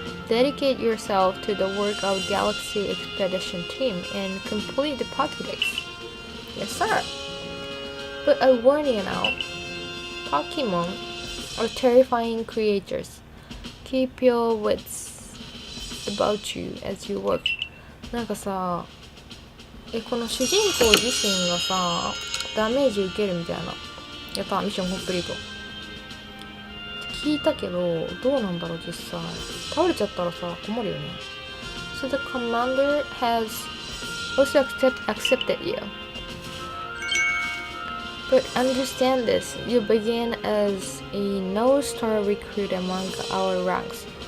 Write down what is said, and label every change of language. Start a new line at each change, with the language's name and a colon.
English: Dedicate yourself to the work of Galaxy Expedition Team and complete the Pokédex. Yes, sir. But I warn you now, Pokemon are terrifying creatures. Keep your wits about you as you work.
Japanese: なんかさ、この主人公自身がさ、ダメージ受けるみたいな。やった、ミッションコンプリート。聞いたけど、どうなんだろう実際。倒れちゃったらさ、困るよね。
English: So the commander has also accepted you. But understand this, you begin as a no-star recruit among our ranks.